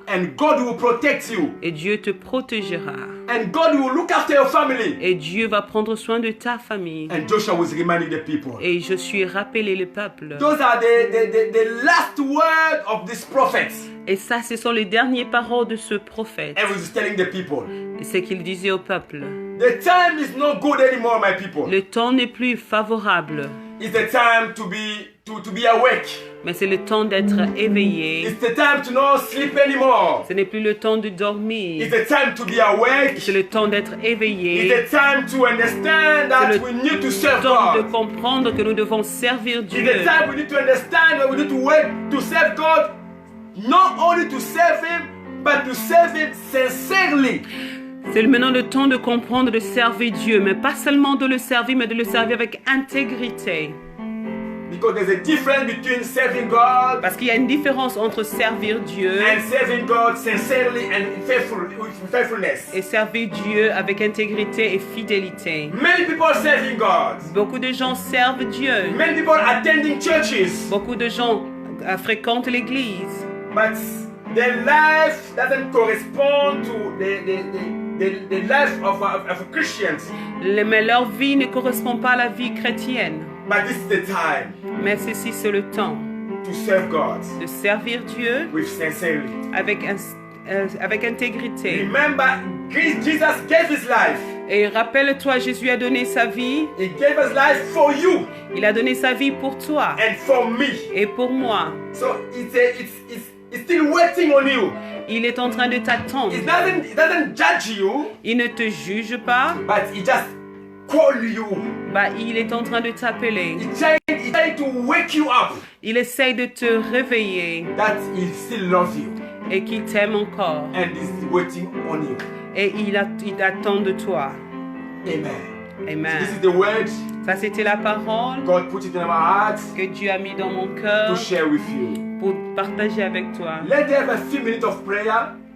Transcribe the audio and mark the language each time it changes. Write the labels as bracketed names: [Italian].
[English] And God will protect you. [French] Et Dieu te protégera. [English] And God will look after your family. [French] Et Dieu va prendre soin de ta famille. [English] And Joshua was reminding the people. [French] Et je suis rappelé le peuple. [English] Those are the last word of this prophet. [French] Et ça, ce sont les dernières paroles de ce prophète. [English] And he was telling the people. [French] Et c'est qu'il disait au peuple. [English] The time is not good anymore, my people. [French] Le temps n'est plus favorable. [English] It's the time to be awake. [French] Mais c'est le temps d'être éveillé. [English] It's the time to not sleep anymore. [French] Ce n'est plus le temps de dormir. [English] It's the time to be awake. [French] C'est le temps d'être éveillé. [English] It's the time to understand that we need to serve [French] C'est le temps de [English] God. [French] comprendre que nous devons servir [English] It's [French] Dieu. [English] the time we need to understand that we need to work to serve God. Not only to serve Him, but to serve Him sincerely. [French] C'est maintenant le temps de comprendre, de servir Dieu, mais pas seulement de le servir, mais de le servir avec intégrité. [English] Because there's a difference between serving God [French] Parce qu'il y a une différence entre servir Dieu [English] and serving God sincerely and with faithfulness. [French] et servir Dieu avec intégrité et fidélité. [English] Many people serving God. [French] Beaucoup de gens servent Dieu. [English] Many people attending churches. [French] Beaucoup de gens fréquentent l'église. [English] But their life doesn't correspond to the life of Christians. [French] Mais leur vie ne correspond pas à la vie chrétienne. [English] But this is the time [French] Mais ceci, c'est le temps [English] to serve God [French] de servir Dieu [English] with sincerity. [French] avec intégrité. [English] Remember, Jesus gave His life. [French] Et rappelle-toi, Jésus a donné sa vie. [English] He gave His life for you [French] Il a donné sa vie pour toi [English] and for me. [French] et pour moi. [English] So it's still waiting on you. [French] Il est en train de t'attendre. [English] It doesn't judge you, [French] Il ne te juge pas. [English] but He just call you. [French] Il est en train de t'appeler. [English] He trying to wake you up. [French] Il essaye de te réveiller [English] That He still loves you [French] et qu'il t'aime encore. [English] and is waiting on you. [French] Et il attend de toi. [English] Amen. [French] Amen. [English] This is the word [French] Ça, c'était la parole [English] God put it in our hearts [French] que Dieu a mis dans mon cœur [English] to share with you. [French] pour partager avec toi. [English] Let's have a few minutes of prayer